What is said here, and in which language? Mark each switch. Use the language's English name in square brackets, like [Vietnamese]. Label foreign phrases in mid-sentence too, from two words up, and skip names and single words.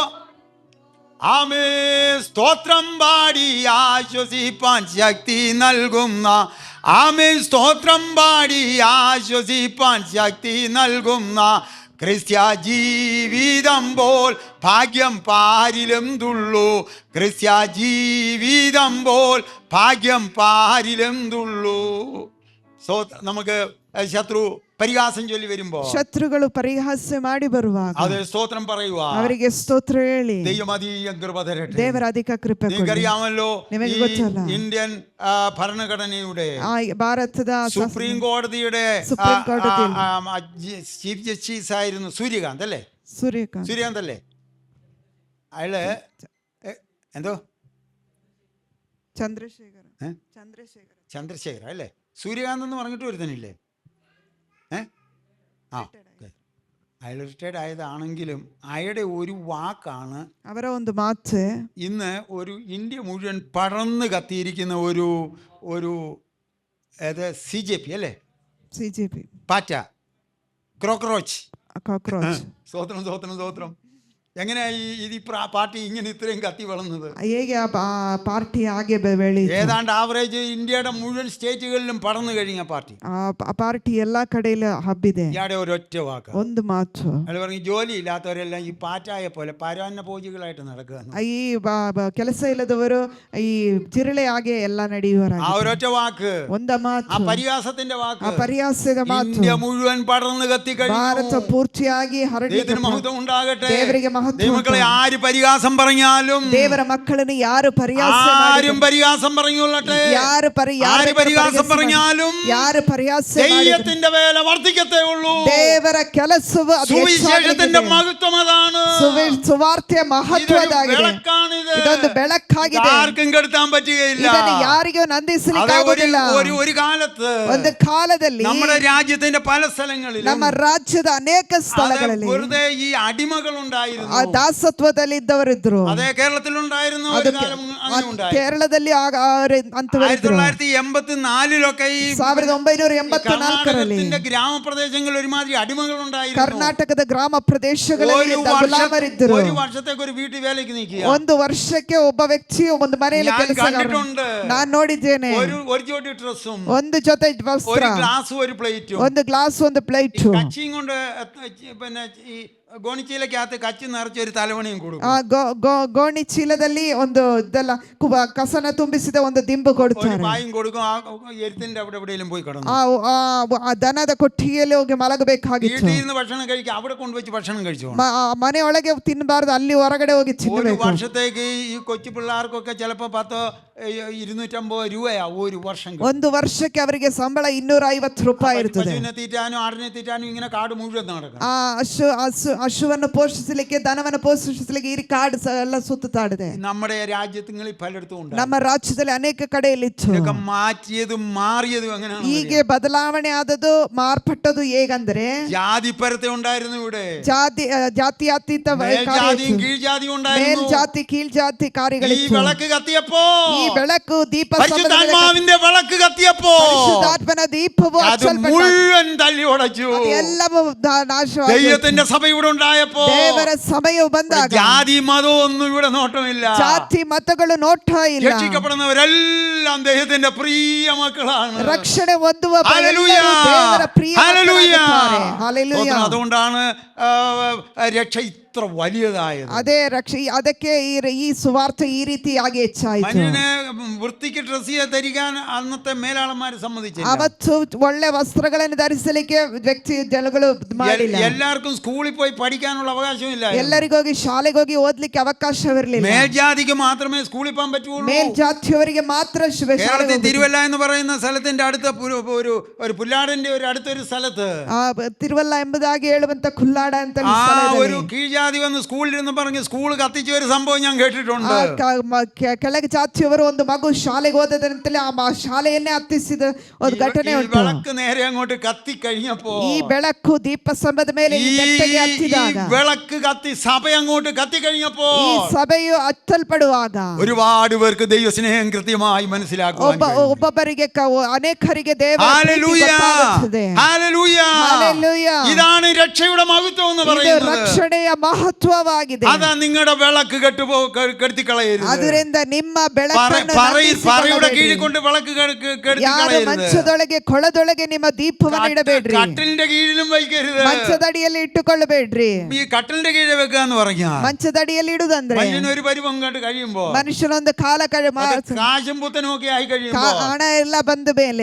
[Malayalam] ആമേ സ്തോത്രം പാടി ആശ്വസിപ്പാൻ ശക്തി നൽകുന്ന, ആമേ സ്തോത്രം പാടി ആശ്വസിപ്പാൻ ശക്തി നൽകുന്ന ക്രിസ്ത്യ ജീവിതം പോൽ ഭാഗ്യം പാരിലും തുള്ളൂ. ക്രിസ്ത്യ ജീവിതം പോൽ ഭാഗ്യം പാരിലും തുള്ളൂ. നമുക്ക് ശത്രു പരിഹാസം ചൊല്ലി വരുമ്പോ, [Kannada] ಶತ್ರುಗಳು ಪರಿಹಾಸ್ಯ ಮಾಡಿ ಬರುವಾಗ [Malayalam] അത് സ്തോത്രം പറയുക, [Kannada] ಅವರಿಗೆ ಸ್ತೋತ್ರ ಹೇಳಿ [Malayalam] ദൈവം അധികം കൃപ തരട്ടെ. [Kannada] ದೇವರ ಅಧಿಕ ಕೃಪೆ ಕೊಡಿ. [Malayalam] നിങ്ങൾക്കറിയാമല്ലോ [Kannada] നിಮಗೆ [Malayalam] ഈ [Kannada] ಗೊತ್ತಲ್ಲ, [Malayalam] ഇന്ത്യൻ ഭരണഘടനയുടെ [Kannada] ಆ ಭಾರತದ [Malayalam] സുപ്രീം കോടതിയുടെ സുപ്രീം കോടതിയിൽ ചീഫ് ജസ്റ്റിസ് ആയിരുന്നു സൂര്യകാന്ത് അല്ലേ? [Kannada] ಸೂರ್ಯಕಾಂತ್ [Malayalam] സൂര്യകാന്ത് അല്ലേ? അയാള് എന്തോ [Kannada] ಚಂದ್ರಶೇಖರ ഏ? ಚಂದ್ರಶೇಖರ [Malayalam] ചന്ദ്രശേഖര അല്ലേ? സൂര്യകാന്ത് എന്ന് പറഞ്ഞിട്ട് ഒരുത്തനില്ലേ? അയാൾ റിട്ടയർഡ് ആയതാണെങ്കിലും അയാളുടെ ഒരു വാക്കാണ് [Kannada] ಅವರ ಒಂದು ಮಾತು [Malayalam] ഇന്ന് ഒരു ഇന്ത്യ മുഴുവൻ പടർന്ന് കത്തിയിരിക്കുന്ന ഒരു CJP അല്ലേ? CJP പാറ്റ, ക്രോക്രോച്ച്. [Kannada] ಕಾಕ್ರೋಚ್. [Malayalam] സ്വോത്രം സ്വോത്രം സ്വോത്രം. എങ്ങനെയായി ഈ പാർട്ടി ഇങ്ങനെ ഇത്രയും കത്തി വളർന്നത്? [Kannada] ಹೇಗೆ ಆ ಪಾರ್ಟಿ ಹಾಗೆ ಬೆಳೀತು? [Malayalam] ഏതാണ്ട് ആവറേജ് ഇന്ത്യയുടെ മുഴുവൻ സ്റ്റേറ്റുകളിലും പടർന്നു കഴിഞ്ഞ പാർട്ടി. [Kannada] ಆ ಪಾರ್ಟಿ ಎಲ್ಲಾ ಕಡೆಯಲ್ಲೂ ಹಬ್ಬಿದೆ. [Malayalam] ഇയാളുടെ ഒരൊറ്റ വാക്ക്, [Kannada] ಒಂದು ಮಾತು, [Malayalam] അയാൾ പറഞ്ഞു ജോലി ഇല്ലാത്തവരെല്ലാം ഈ പാറ്റായെ പോലെ പരാന്നഭോജികളായിട്ട് നടക്കുക. [Kannada] ಈ ಕೆಲಸ ಇಲ್ಲದವರು ಈ ಜಿರಳೆ ಹಾಗೆ ಎಲ್ಲ ನಡೆಯುವರಾಗಿ. [Malayalam] ആ ഒരൊറ്റ വാക്ക്, [Kannada] ಒಂದ ಮಾತು, [Malayalam] ആ പരിഹാസത്തിന്റെ വാക്ക്, [Kannada] ಆ ಪರಿಹಾಸ್ಯದ ಮಾತು [Malayalam] ഇന്ത്യ മുഴുവൻ പടർന്നു കത്തി [Kannada] ಭಾರತ [Malayalam] കഴിഞ്ഞു. [Kannada] ಪೂರ್ತಿಯಾಗಿ ಹರಡಿ. [Malayalam] ദൈവത്തിന് മഹത്വം ഉണ്ടാകട്ടെ. [Kannada] ದೇವರಿಗೆ ಮಹತ್ವ. [Malayalam] ദൈവമക്കളെ ആര് പരിഹാസം പറഞ്ഞാലും, [Kannada] ದೇವರ ಮಕ್ಕಳನ್ನು ಯಾರು ಪರಿಹಾಸ್ಯ [Malayalam] ആരും പരിഹാസം പറഞ്ഞുകൊള്ളട്ടെ, [Kannada] ಯಾರು [Malayalam] ആര് പരിഹാസം പറഞ്ഞാലും [Kannada] ಯಾರು ಪರಿಹಾಸ್ಯ [Malayalam] ദൈവത്തിന്റെ വേല വർദ്ധിക്കത്തേ ഉള്ളൂ. [Kannada] ದೇವರ ಕೆಲಸವು ಅದು [Malayalam] സുവിശേഷത്തിന്റെ മഹത്വം അതാണ്. [Kannada] ಸುವಾರ್ತೆಯ ಮಹತ್ವದಾಗಿದೆ. [Malayalam] വിളക്കാണിത്. [Kannada] ಇದೊಂದು ಬೆಳಕಾಗಿದೆ. [Malayalam] ആർക്കും കെടുത്താൻ പറ്റുകയില്ല. [Kannada] ಇದನ್ನು ಯಾರಿಗೂ ನಂದಿಸಲಿಕ್ಕೆ ಆಗುವುದಿಲ್ಲ. [Malayalam] ഒരു കാലത്ത് [Kannada] ಒಂದು ಕಾಲದಲ್ಲಿ [Malayalam] നമ്മുടെ രാജ്യത്തിന്റെ പല സ്ഥലങ്ങളിലും [Kannada] ನಮ್ಮ ರಾಜ್ಯದ ಅನೇಕ ಸ್ಥಳಗಳಲ್ಲಿ [Malayalam] വെറുതെ ഈ അടിമകൾ ഉണ്ടായിരുന്നു. [Kannada] ಆ ದಾಸತ್ವದಲ್ಲಿದ್ದವರಿದ್ರು. [Malayalam] അതെ, കേരളത്തിലുണ്ടായിരുന്നു ഒരു കാലം അങ്ങനെ ഉണ്ടായി. [Kannada] ಕೇರಳದಲ್ಲಿ ಅಂತವರಿದ್ರು. [Malayalam] 1984 ഈ [Kannada] 1984ರಲ್ಲಿ [Malayalam] ഗ്രാമപ്രദേശങ്ങളിൽ ഒരുമാതിരി അടിമകൾ ഉണ്ടായിരുന്നു. [Kannada] ಕರ್ನಾಟಕದ ಗ್ರಾಮ ಪ್ರದೇಶಗಳಲ್ಲಿ ಗುಲಾಮರಿದ್ದರು. [Malayalam] ഒരു വർഷത്തേക്ക് ഒരു വീട്ടിൽ വേലയ്ക്ക് നിൽക്കുക. [Kannada] ಒಂದು ವರ್ಷಕ್ಕೆ ಒಬ್ಬ ವ್ಯಕ್ತಿಯು ಒಂದು ಮನೆಯಲ್ಲಿ ಕೆಲಸ ನಾನು ನೋಡಿದ್ದೇನೆ. [Malayalam] ഒരു ജോഡി ഡ്രസ്സും [Kannada] ಒಂದು ಜೊತೆ ವಸ್ತ್ರ, [Malayalam] ഒരു ഗ്ലാസും ഒരു പ്ലേറ്റും, [Kannada] ಒಂದು ಗ್ಲಾಸ್ ಒಂದು ಪ್ಲೇಟ್, [Malayalam] കച്ചിയും കൊണ്ട് പിന്നെ ഈ ಗೋಣಿಚೀಲಕ್ಕകത്ത് കച്ചി നിറച്ച് ഒരു ತಲೆವಣಿയും കൊടുക്കും. [Kannada] ಗೋಣಿ ಚೀಲದಲ್ಲಿ ಒಂದು ಇದೆಲ್ಲ ಕಸನ ತುಂಬಿಸಿದ ಒಂದು ದಿಂಬು ಕೊಡ್ತಾರೆ. [Malayalam] ಬಾಯಿಂ കൊടുക്കും. ആ എരുത്തിന്റെ അവിടെ എവിടെയെങ്കിലും പോയി കിടന്നു. [Kannada] ಆ ದನದ ಕೊಟ್ಟಿಗೆಯಲ್ಲಿ ಹೋಗಿ ಮಲಗಬೇಕಾಗಿತ್ತು. [Malayalam] വീട്ടിൽ ഇരുന്ന് ഭക്ഷണം കഴിക്കുക, അവിടെ കൊണ്ടുവച്ച് ഭക്ഷണം കഴിച്ചു. [Kannada] ಮನೆಯೊಳಗೆ ತಿನ್ನಬಾರದು, ಅಲ್ಲಿ ಹೊರಗಡೆ ಹೋಗಿ ತಿನ್ನಬೇಕು. [Malayalam] വർഷത്തേക്ക് ഈ കൊച്ചു പിള്ളേർക്കൊക്കെ ചിലപ്പോൾ 250 രൂപയാവും ഒരു വർഷം. [Kannada] ಒಂದು ವರ್ಷಕ್ಕೆ ಅವರಿಗೆ ಸಂಬಳ 250 ರೂಪಾಯಿ ಇರ್ತದೆ. [Malayalam] പശുവിനെ തീറ്റാനും ആടിനെ തീറ്റാനും ഇങ്ങനെ കാട് മുഴുവൻ നടക്കും. [Kannada] ಹಸುವನ್ನು ಪೋಷಿಸಲಿಕ್ಕೆ, ದನವನ್ನು ಪೋಷಿಸಲಿಕ್ಕೆ ಈ ಕಾಡು ಎಲ್ಲ ಸುತ್ತಾಡಿದೆ. [Malayalam] നമ്മുടെ രാജ്യങ്ങളിൽ പലയിടത്തും ഉണ്ട്. [Kannada] ನಮ್ಮ ರಾಜ್ಯದಲ್ಲಿ ಅನೇಕ ಕಡೆಯಲ್ಲಿತ್ತು. [Malayalam] മാറ്റിയതും മാറിയതും എങ്ങനെയാണ്? [Kannada] ಹೀಗೆ ಬದಲಾವಣೆ ಆದದ್ದು, ಮಾರ್ಪಟ್ಟದು ಹೇಗಂದ್ರೆ [Malayalam] ജാതിപരത്തെ ഉണ്ടായിരുന്നു ഇവിടെ. [Kannada] ಜಾತ್ಯತೀತ [Malayalam] ജാതിയും കീഴ്ജാതിയും ഉണ്ടായിരുന്നു. [Kannada] ಮೇಲ್ಜಾತಿ ಕೀಳ್ಜಾತಿ ಕಾರ್ಯಗಳಿತ್ತು. [Malayalam] ഈ വിളക്ക് കത്തിയപ്പോ, [Kannada] ಈ ಬೆಳಕು ದೀಪ, [Malayalam] പരിശുദ്ധാത്മാവിന്റെ വിളക്ക് കത്തിയപ്പോ [Kannada] ಪರಿಶುದ್ಧಾತ್ಮನ ದೀಪವು [Malayalam] അത് മുഴുവൻ തല്ലി ഉടച്ചു. [Kannada] ಎಲ್ಲವೂ ನಾಶವಾಯಿತು. [Malayalam] ദൈവത്തിന്റെ സഭ ഇവിടെ ഉണ്ടായപ്പോ [Kannada] ದೇವರ ಸಮಯವು ಬಂದಾಗ [Malayalam] ജാതി മതവും ഒന്നും ഇവിടെ നോട്ടമില്ല. [Kannada] ಜಾತಿ ಮತಗಳು ನೋಟ ಇಲ್ಲ. [Malayalam] രക്ഷിക്കപ്പെടുന്നവരെല്ലാം ദൈവത്തിന്റെ പ്രിയ മക്കളാണ്. [Kannada] ರಕ್ಷಣೆ ಹೊಂದುವ [Malayalam] ഹല്ലേലൂയ, [Kannada] ದೇವರ ಪ್ರಿಯ [Malayalam] ഹല്ലേലൂയ. [Kannada] ಹಲ್ಲೆಲೂಯ. [Malayalam] അതുകൊണ്ടാണ് രക്ഷ ഇത്ര വലിയതായത്. [Kannada] ಅದೇ ಅದಕ್ಕೆ ಈ ಸುವಾರ್ತೆ ಈ ರೀತಿಯಾಗಿ ಹೆಚ್ಚಾಯಿತು. [Malayalam] മനുഷ്യനെ വൃത്തിക്ക് ഡ്രസ് ധരിക്കാൻ അന്നത്തെ മേലാളന്മാർ സമ്മതിച്ചില്ല. [Kannada] ಅವತ್ತು ಒಳ್ಳೆ ವಸ್ತ್ರಗಳನ್ನು ಧರಿಸಲಿಕ್ಕೆ ಜನಗಳು ಮಾಡಿಲ್ಲ. [Malayalam] എല്ലാവർക്കും സ്കൂളിൽ പോയി പഠിക്കാനുള്ള അവകാശമില്ല. [Kannada] ಎಲ್ಲರಿಗೋಗಿ ಶಾಲೆಗೆ ಹೋಗಿ ಓದ್ಲಿಕ್ಕೆ ಅವಕಾಶವಿರಲಿಲ್ಲ. [Malayalam] മേൽജാതിക്ക് മാത്രമേ സ്കൂളിൽ പോകാൻ പറ്റുള്ളൂ. [Kannada] ಮೇಲ್ಜಾತಿಯವರಿಗೆ ಮಾತ್ರ [Malayalam] കേരളത്തിൽ തിരുവല്ല എന്ന് പറയുന്ന സ്ഥലത്തിന്റെ അടുത്ത ഒരു പുല്ലാടിന്റെ അടുത്തൊരു സ്ഥലത്ത് [Kannada] ತಿರುವಲ್ಲ ಎಂಬುದಾಗಿ ಹೇಳುವಂತ ಕುಲ್ಲಾಡ ಅಂತ [Malayalam] ഒരു കീഴ്ജാതി ജാതി വന്ന് സ്കൂളിലിരുന്ന് പറഞ്ഞ് സ്കൂൾ കത്തിച്ച ഒരു സംഭവം ഞാൻ കേട്ടിട്ടുണ്ട്. [Kannada] ಕೆಳಗೆ ಜಾತಿಯವರು ಒಂದು ಮಗು ಶಾಲೆಗೆ ಹೋದದಂತಲೇ ಆ ಶಾಲೆಯನ್ನೇ ಹತ್ತಿಸಿದ ಒಂದು ಘಟನೆ [Malayalam] ഈ [Kannada] ಉಂಟು. [Malayalam] വിളക്ക് നേരെ അങ്ങോട്ട് കത്തി കഴിഞ്ഞപ്പോ [Kannada] ಈ ಬೆಳಕು ದೀಪಸ್ತಂಭದ ಮೇಲೆ ಈ ನೆಟ್ಟಗೆ ಹತ್ತಿದಾಗ, [Malayalam] വിളക്ക് കത്തി സഭ അങ്ങോട്ട് കത്തി കഴിഞ്ഞപ്പോ [Kannada] ಈ ಸಭೆಯು ಹತ್ತಲ್ಪಡುವಾಗ [Malayalam] ഒരുപാട് പേർക്ക് ദൈവസ്നേഹം കൃത്യമായി മനസ്സിലാക്കുവാൻ [Kannada] ಒಬ್ಬೊಬ್ಬರಿಗೆ ಅನೇಕರಿಗೆ ದೇವರ ಪ್ರೀತಿ [Malayalam] ഹല്ലേലൂയ, [Kannada] ಗೊತ್ತಾಗುತ್ತದೆ. [Malayalam] ഹല്ലേലൂയ. ഹല്ലേലൂയ. ഇതാണ് രക്ഷയുടെ മഹത്വം എന്ന് [Kannada] ಇದು [Malayalam] പറയുന്നത്. [Kannada] ರಕ್ಷಣೆಯ ಮಹತ್ವವಾಗಿದೆ. [Malayalam] അതാ നിങ്ങളുടെ വിളക്ക് കെടുത്തിക്കളയരുത്. [Kannada] ಅದರಿಂದ ನಿಮ್ಮ ಬೆಳಕನ್ನು [Malayalam] പറയുടെ കീഴിൽ കൊണ്ട് വിളക്ക് [Kannada] ಯಾರ [Malayalam] കെടുത്തിക്കളയരുത്. [Kannada] ಮಂಚದೊಳಗೆ ಕೊಳದೊಳಗೆ ನಿಮ್ಮ ದೀಪವನ್ನು ಇಡಬೇಡ್ರಿ. [Malayalam] കട്ടിലിന്റെ കീഴിലും വയ്ക്കരുത്. [Kannada] ಮಂಚದಡಿಯಲ್ಲಿ ಇಟ್ಟುಕೊಳ್ಳಬೇಡ್ರಿ. [Malayalam] ഈ കട്ടിലിന്റെ കീഴിൽ വെക്കാന്ന് പറഞ്ഞാൽ [Kannada] ಮಂಚದಡಿಯಲ್ಲಿ ഇടുದಂದ್ರೆ [Malayalam] മനുഷ്യനൊരു പരിവം കണ്ട് കഴിയുമ്പോ [Kannada] ಮನುಷ್ಯನೊಂದು ಕಾಲ [Malayalam] കാശും പുത്തനും ഒക്കെ ആയി കഴിയുമ്പോ [Kannada] ಹಣ ಎಲ್ಲ ಬಂದ ಮೇಲೆ